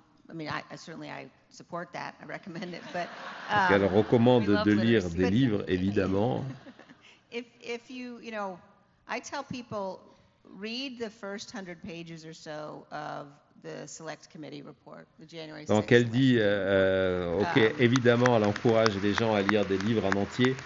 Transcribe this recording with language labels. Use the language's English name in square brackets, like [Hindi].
[English] I support that. I recommend it, but [French] elle recommande de lire des livres, évidemment. [English] if you know, I tell people, read the first 100 pages or so of the Select Committee report, the January 6th. [French] Donc elle dit, ok, Um, évidemment, elle encourage les gens à lire des livres en entier,